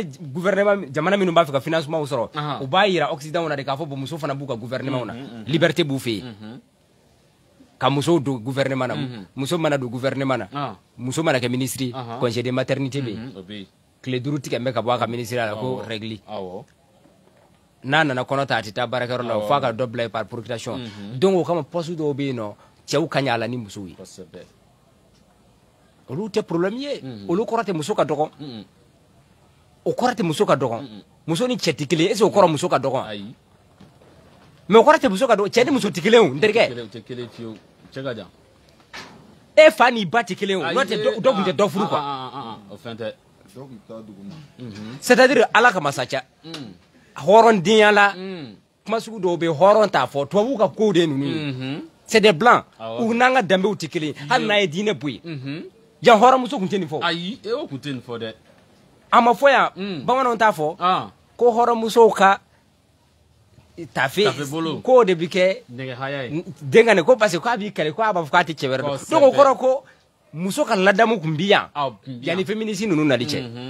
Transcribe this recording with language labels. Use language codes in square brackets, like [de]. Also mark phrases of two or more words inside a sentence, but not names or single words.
[bm] gouvernement jamana minnu b'a fɛ ka financement sɔrɔ u b'a yira Occident na de k'a fɔ bon muso fana b'u ka gouvernement na liberté b'u fɛ yen ka muso don gouvernement na muso mana don gouvernement na muso mana kɛ ministre [fr] congé de maternité [bm] bɛ yen tile 5 tigɛ bɛ ka bɔ a ka ministre la ko règle n'a nana kɔnɔ ta a tɛ taa baarakɛyɔrɔ la f'a ka dɔ bila yen [fr] par procuration [bm] donc o kama poste dɔw bɛ yen nɔ cɛw ka ɲi a la ni musow ye olu tɛ problème ye olu kɔrɔ tɛ muso ka dɔgɔ o kɔrɔ tɛ muso ka dɔgɔ muso ni cɛ tɛ kelen [fr] est-ce que [bm] o kɔrɔ muso ka dɔgɔ mais o kɔrɔ tɛ muso ka dɔgɔ cɛ ni muso tɛ kelen o n terikɛ e fa ni ba tɛ kelen o n'o tɛ dɔ tun tɛ dɔ furu quoi [fr] c'est-à-dire [bm] ala ka masaca hɔrɔndenya la kuma sugu dɔw bɛ hɔrɔn t'a fɔ tubabuw ka kow de ninnu ye [fr] c'est des blancs [bm] u n'an ka danbew tɛ kelen hali n'a ye diinɛ bɔ yen yan hɔrɔnmuso tun tɛ nin fɔ ayi e o tun tɛ nin fɔ dɛ a ma fɔ yan bamananw t'a fɔ ko hɔrɔnmusow ka tafe k'o de bɛ kɛ denkɛ ko [fr] parce que [bm] k'a b'i kɛlɛ k'a b'a fɔ k'a tɛ cɛ wɛrɛ dɔn donc o kɔrɔ ko muso ka ladamu tun bɛ yan yanni féministe ninnu nali cɛ